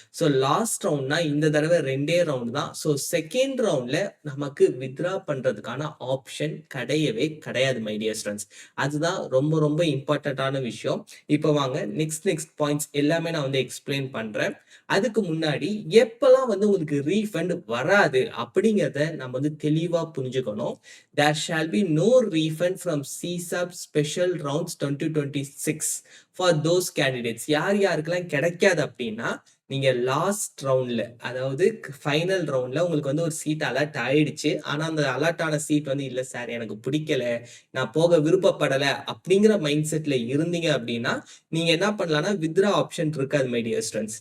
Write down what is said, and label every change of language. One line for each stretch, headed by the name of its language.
Tamil: So last ரவுண்ட்னா இந்த தடவை 2 round தான். ஸோ செகண்ட் ரவுண்ட்ல நமக்கு வித்ட்ரா பண்றதுக்கான ஆப்ஷன் கிடையவே கிடையாது மை டியர் ஸ்டூடண்ட்ஸ். அதுதான் ரொம்ப ரொம்ப இம்பார்ட்டன்டான விஷயம். இப்போ வாங்க நெக்ஸ்ட் பாயிண்ட்ஸ் எல்லாமே நான் வந்து எக்ஸ்பிளைன் பண்றேன். அதுக்கு முன்னாடி எப்பெல்லாம் வந்து உங்களுக்கு ரீஃபண்ட் வராது அப்படிங்கிறத நம்ம வந்து தெளிவா புரிஞ்சுக்கணும்.
English: There shall be no refund from CSAP Special Rounds 2026 for those candidates.
Tamil: யார் யாருக்கெல்லாம் கிடைக்காது அப்படின்னா, நீங்க லாஸ்ட் ரவுண்ட்ல அதாவது ஃபைனல் ரவுண்ட்ல உங்களுக்கு வந்து ஒரு சீட் அலாட் ஆயிடுச்சு. ஆனா அந்த அலாட் ஆன சீட் வந்து இல்ல சார் எனக்கு பிடிக்கல, நான் போக விருப்பப்படல அப்படிங்கிற மைண்ட் செட்ல இருந்தீங்க அப்படின்னா, நீங்க என்ன பண்ணலாம்னா வித்ட்ரா ஆப்ஷன் இருக்காது மை டியர் ஸ்டூடண்ட்ஸ்.